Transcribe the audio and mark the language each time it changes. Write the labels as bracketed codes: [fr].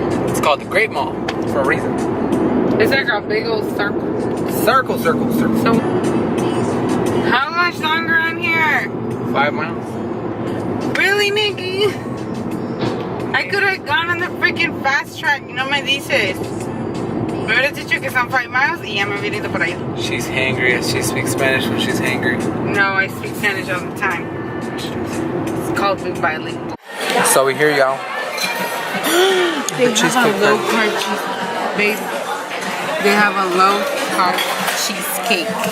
[en] It's called the Great Mall for a reason. It's like a big old circle. Circle. So, how much longer on here? 5 miles. Really, Nikki? I could have gone on the freaking fast track. You know, [es] me dices. Me hubieras dicho que son 5 miles y ya me hubiera ido por allá. [en] She's hangry. She speaks Spanish when she's hangry. No, I speak Spanish all the time. It's called being bilingual. So we hear y'all. They have a low carb cheese. Babe, they have a low carb cheesecake.